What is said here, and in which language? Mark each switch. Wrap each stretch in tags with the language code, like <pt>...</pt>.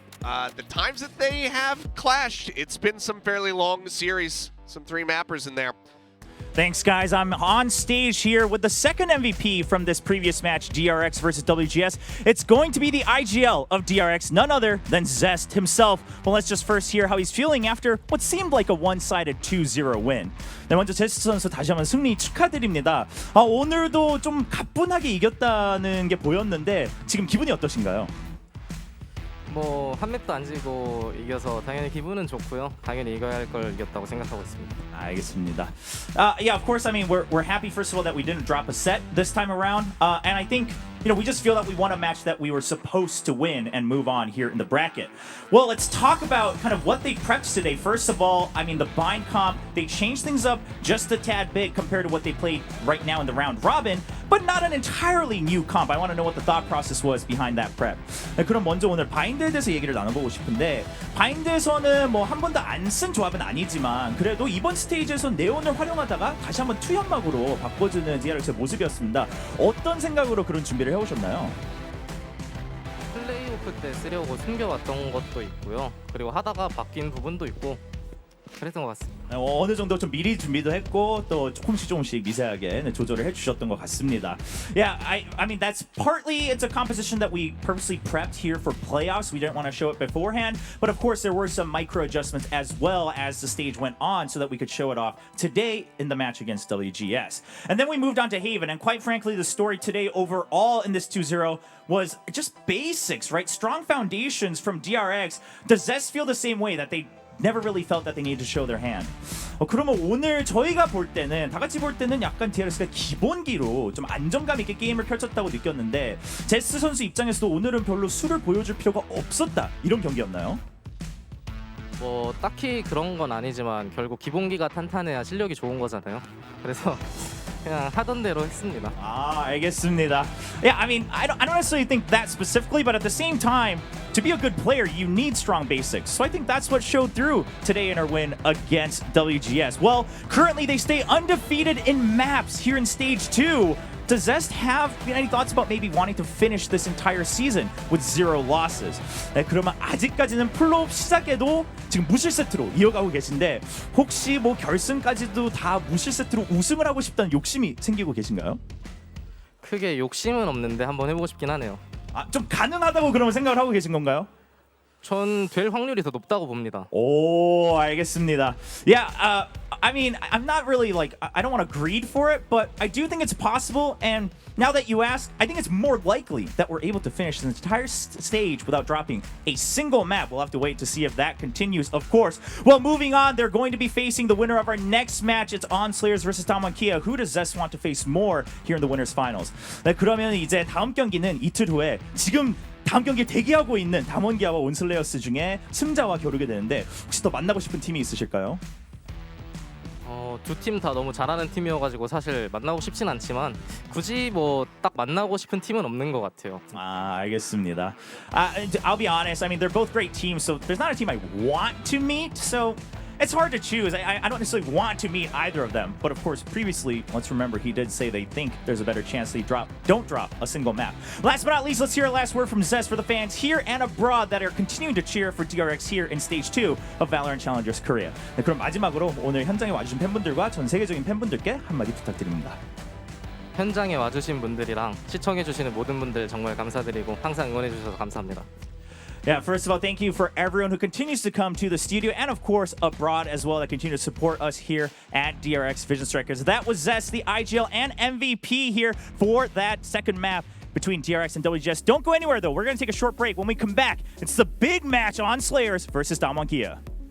<en>The times that they have clashed, it's been some fairly long series, some 3 mappers in there. Thanks, guys. I'm on stage here with the second MVP from this previous match, DRX versus WGS. It's going to be the IGL of DRX, none other than Zest himself. Well, let's just first hear how he's feeling after what seemed like a one-sided 2-0 win.</en> <ko>네, 먼저 제스 선수 다시 한번 승리 축하드립니다. 오늘도 좀 가뿐하게 이겼다는 게 보였는데 지금 기분이 어떠신가요? 뭐 한 맵도 안 지고 이겨서 당연히 기분은 좋고요. 당연히 이겨야 할 걸 이겼다고 생각하고 있습니다. 알겠습니다.</ko> <en>Yeah, of course. I mean, we're happy first of all that we didn't drop a set this time around, and I think we just feel that we won a match that we were supposed to win and move on here in the bracket. Well, let's talk about kind of what they prepped today. First of all, I mean, the bind comp, they changed things up just a tad bit compared to what they played right now in the round robin, but not an entirely new comp. I want to know what the thought process was behind that prep.</en> <ko>네, 그럼 먼저 오늘 바인드에 대해서 얘기를 나눠보고 싶은데 바인드에서는 뭐 한 번도 안 쓴 조합은 아니지만 그래도 이번 스테이지에서 네온을 활용하다가 다시 한번 투연막으로 바꿔주는 DRX의 모습이었습니다. 어떤 생각으로 그런 준비를 해오셨나요? 플레이오프 때 쓰려고 숨겨왔던 것도 있고요. 그리고 하다가 바뀐 부분도 있고 그랬던 것 같습니다. 어느 정도 좀 미리 준비도 했고 또 조금씩 미세하게 조절을 해주셨던 것 같습니다.</ko> <en>Yeah, I mean that's partly it's a composition that we purposely prepped here for playoffs. We didn't want to show it beforehand, but of course there were some micro adjustments as well as the stage went on so that we could show it off today in the match against WGS. And then we moved on to Haven, and quite frankly, the story today overall in this 2-0 was just basics, right? Strong foundations from DRX. Does Zest feel the same way that they never really felt that they needed to show their hand?</en> <ko>그러면 오늘 저희가 볼 때는 다 같이 볼 때는 약간 DRX가 기본기로 좀 안정감 있게 게임을 펼쳤다고 느꼈는데 제스 선수 입장에서도 오늘은 별로 수를 보여줄 필요가 없었다 이런 경기였나요? 뭐 딱히 그런 건 아니지만 결국 기본기가 탄탄해야 실력이 좋은 거잖아요. 그래서 그냥 하던 대로 했습니다. 알겠습니다.</ko> <en>Yeah, I mean, I don't necessarily think that specifically, but at the same time, to be a good player, you need strong basics. So I think that's what showed through today in our win against WGS. Well, currently they stay undefeated in maps here in Stage 2. Does Zest have any thoughts about maybe wanting to finish this entire season with 0 losses?</en> <ko>네, 그러면 아직까지는 플레이오프 시작에도 지금 무실 세트로 이어가고 계신데 혹시 뭐 결승까지도 다 무실 세트로 우승을 하고 싶다는 욕심이 생기고 계신가요? 크게 욕심은 없는데 한번 해보고 싶긴 하네요. 아, 좀 가능하다고 그러면 생각을 하고 계신 건가요? 전 될 확률이 더 높다고 봅니다. 오, 알겠습니다.</ko> <en>Yeah, I mean, I'm not really like, I don't want to greed for it, but I do think it's possible. And now that you ask, I think it's more likely that we're able to finish the entire stage without dropping a single map. We'll have to wait to see if that continues, of course. Well, moving on, they're going to be facing the winner of our next match. It's Onslayers versus Damwon Kia. Who does Zest want to face more here in the winners finals?</en> <ko>네, 그러면 이제 다음 경기는 이틀 후에 지금 다음 경기에 대기하고 있는 담원기아와 온슬레이어스 중에 승자와 겨루게 되는데 혹시 더 만나고 싶은 팀이 있으실까요? 두 팀 다 너무 잘하는 팀이어가지고 사실 만나고 싶진 않지만 굳이 뭐 딱 만나고 싶은 팀은 없는 것 같아요. 아, 알겠습니다.</ko> <en>I'll be honest. I mean, they're both great teams, so there's not a team I want to meet. So it's hard to choose. I don't necessarily want to meet either of them. But of course, previously, let's remember he did say they think there's a better chance they don't drop a single map. Last but not least, let's hear a last word from Zest for the fans here and abroad that are continuing to cheer for DRX here in Stage 2 of Valorant Challengers Korea.</en> <ko>네, 그럼 마지막으로 오늘 현장에 와주신 팬분들과 전 세계적인 팬분들께 한마디 부탁드립니다. 현장에 와주신 분들이랑 시청해주시는 모든 분들 정말 감사드리고 항상 응원해주셔서 감사합니다.</ko> <en>Yeah, first of all, thank you for everyone who continues to come to the studio and, of course, abroad as well that continue to support us here at DRX Vision Strikers. That was Zest, the IGL and MVP here for that second map between DRX and WGS. Don't go anywhere, though. We're going to take a short break. When we come back, it's the big match on Slayers versus Damwon Kia.</en>